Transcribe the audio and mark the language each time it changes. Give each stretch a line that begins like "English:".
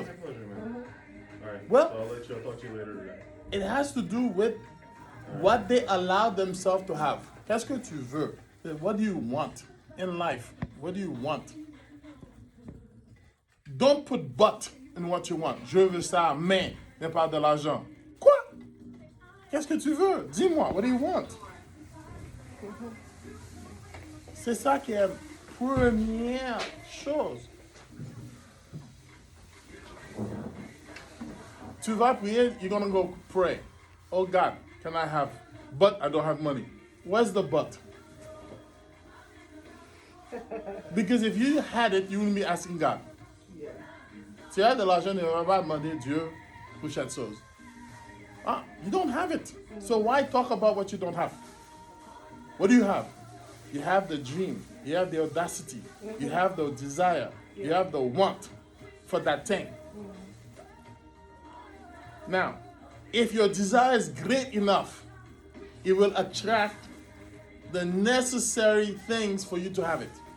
English: My pleasure, man. All right. Well- so I'll talk to you later today. It has to do with what they allow themselves to have.
French: Qu'est-ce que tu veux?
English: What do you want in life? What do you want? Don't put but in what you want.
French: Je veux ça, mais pas de l'argent. Quoi? Qu'est-ce que tu veux? Dis-moi,
English: what do you want?
French: C'est ça qui est première chose. Tu vas prier,
English: you're gonna go pray. Oh God, can I have? But I don't have money. Where's the but? Because if you had it, you wouldn't be asking God.
French: Tu as de l'argent, tu ne vas pas demander Dieu pour chaque chose.
English: Ah, you don't have it. So why talk about what you don't have? What do you have? You have the dream. You have the audacity. You have the desire. You have the want for that thing. Now, if your desire is great enough, it will attract the necessary things for you to have it.